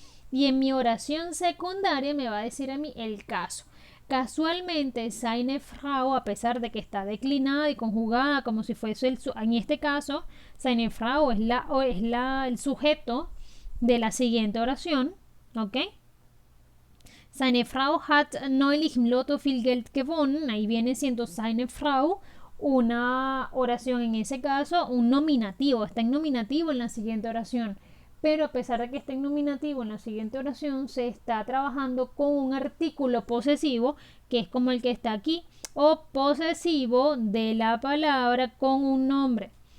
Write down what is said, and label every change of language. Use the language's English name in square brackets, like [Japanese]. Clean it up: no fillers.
[Spanish] Y en mi oración secundaria me va a decir a mí el caso. Casualmente, [German] seine Frau, [Spanish] a pesar de que está declinada y conjugada como si fuese en este caso, seine Frau es el sujeto de la siguiente oración, ¿ok? [German] Seine Frau hat neulich im Lotto viel Geld gewonnen. [Spanish] Ahí viene siendo [German] seine Frau [Spanish] una oración en ese caso, un nominativo. Está en nominativo en la siguiente oración. Pero a pesar de que esté en nominativo en la siguiente oración, se está trabajando con un artículo posesivo, que es como el que está aquí, o posesivo de la palabra con un nombre.